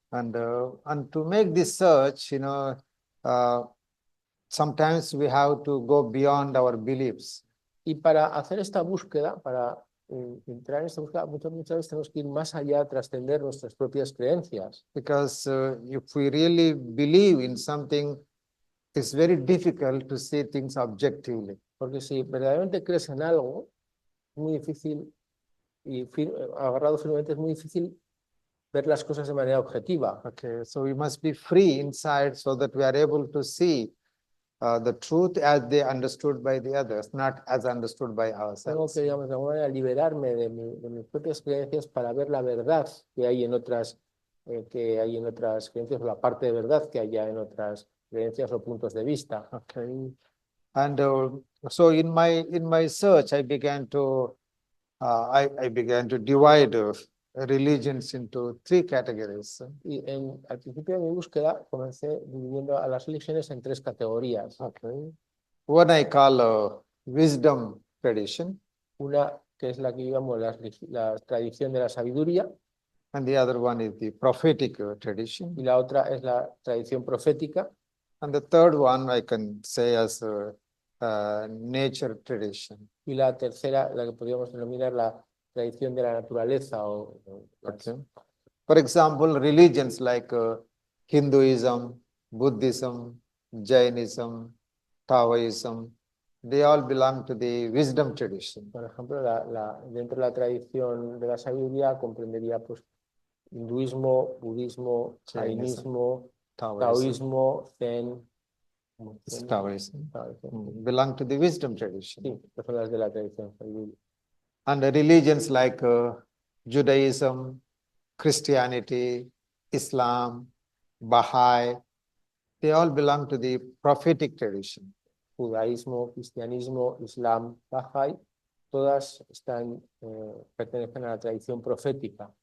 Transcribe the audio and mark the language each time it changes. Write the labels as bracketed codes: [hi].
[en] And to make this search, sometimes we have to go beyond our beliefs. [es] Y para hacer esta búsqueda, para entrar en esta búsqueda, muchas veces tenemos que ir más allá, trascender nuestras propias creencias. [en] Because if we really believe in something, it's very difficult to see things objectively. [es] Porque si verdaderamente crees en algo, es muy difícil, y agarrado firmemente, es muy difícil ver las cosas de manera objetiva. [en] Okay, so we must be free inside so that we are able to see the truth as they understood by the others, not as understood by [es] Tengo [en] ourselves. [es] que, digamos, de alguna manera liberarme de mis propias creencias para ver la verdad que hay en otras creencias, o la parte de verdad que haya en otras creencias o puntos de vista. [en] Okay, and so in my search, I began to I began to divide religions into three categories. [es] Y al principio de mi búsqueda comencé dividiendo a las religiones en tres categorías. [en] Okay. One I call wisdom tradition, [es] Una que es la que llamamos la tradición de la sabiduría, [en] and the other one is the prophetic tradition. [es] y la otra es la tradición profética, [en] And the third one I can say as nature tradition. [es] y la tercera, la que podríamos denominar la tradición de la naturaleza. [en] Okay. For example, religions like Hinduism, Buddhism, Jainism, Taoism, they all belong to the wisdom tradition. [es] Por ejemplo, dentro de la tradición de la sabiduría comprendería pues, hinduismo, budismo, jainismo, taoísmo, zen. [en] Taoism [es] Taoísmo. [en] belong to the wisdom tradition. [es] Sí, que son las de la tradición sabiduría. [en] And the religions like Judaism, Christianity, Islam, Baha'i, they all belong to the prophetic tradition. [es] Judaísmo, cristianismo, islam, Bahá'í, todas pertenecen a la tradición profética.